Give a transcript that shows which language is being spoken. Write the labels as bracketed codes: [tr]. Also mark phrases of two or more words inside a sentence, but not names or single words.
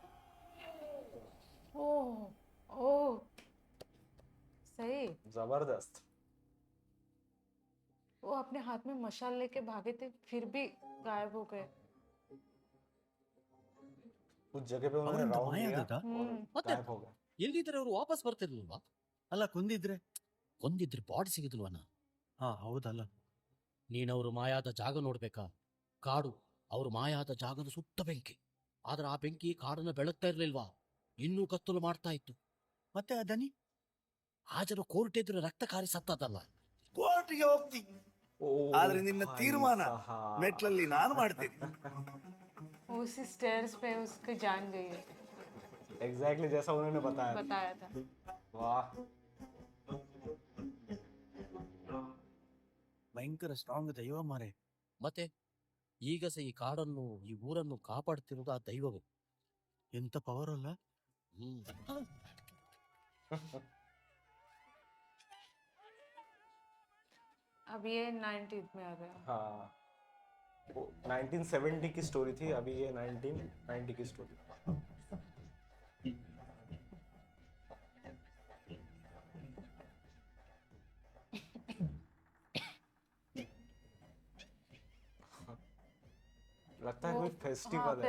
[hi] ओह ओह सही। जबरदस्त। वो अपने हाथ में मशाल लेके भागे थे, फिर भी गायब हो गए। उस जगह पे उन्होंने [kn] ಅವರಿಂದ [hi] राउंड [kn] ಮಾಯ [hi] लिया [kn] ಆದದ್ದಾ? [hi] हम्म। गायब हो गए। [kn] ಎಲ್ಲಿದ್ರೆ ಅವ್ರು ವಾಪಸ್ ಬರ್ತಿರ್ಲಿಲ್ವಾ? ಅಲ್ಲ ಕೊಂದಿದ್ರೆ ಕೊಂದಿದ್ರೆ ಬಾಡಿ ಸಿಗುದಿಲ್ವನ? ಹಾ ಹೌದಲ್ಲ. ನೀನವರು ಮಾಯಾದ ಜಾಗ ನೋಡ್ಬೇಕಾ? ಕಾಡು, ಅವ್ರು ಮಾಯಾದ ಜಾಗದ ಸುತ್ತ ಬೆಂಕಿ. ಆದ್ರೆ ಆ ಬೆಂಕಿ ಕಾಡನ್ನ ಬೆಳಗ್ತಾ ಇರ್ಲಿಲ್ವಾ? ಇನ್ನೂ ಕತ್ತಲು ಮಾಡ್ತಾ ಇತ್ತು. ಮತ್ತೆ ಆ ದನಿ ಆ ಜನ ಕೋರ್ಟ್ ಎದುರು ರಕ್ತ ಕಾರಿ ಸತ್ತದಲ್ಲ. ಕೋರ್ಟ್ಗೆ ಹೋಗ್ತೀನಿ, ಆದ್ರೆ ನಿನ್ನ ತೀರ್ಮಾನ ಮೆಟ್ಲಲ್ಲಿ ನಾನು ಮಾಡ್ತೀನಿ. [hi] उसी स्टेयर्स पे उसकी जान गई है। एग्जैक्टली जैसा उन्होंने बताया था। वाह, [kn] ಭಯಂಕರ ಸ್ಟ್ರಾಂಗ್ ದೈವ ಮಾರೆ. ಮತ್ತೆ ಈಗ ಸಹ ಈ ಕಾಡನ್ನು ಈ ಊರನ್ನು ಕಾಪಾಡ್ತಿರೋದು ಆ ದೈವವೇ. ಎಂತ ಪವರ್ ಅಲ್ಲ. [hi] अब ये 90s में आ गया। हाँ, 1970 की स्टोरी थी, अभी ये 1990 की स्टोरी। लगता है कोई फेस्टिवल है।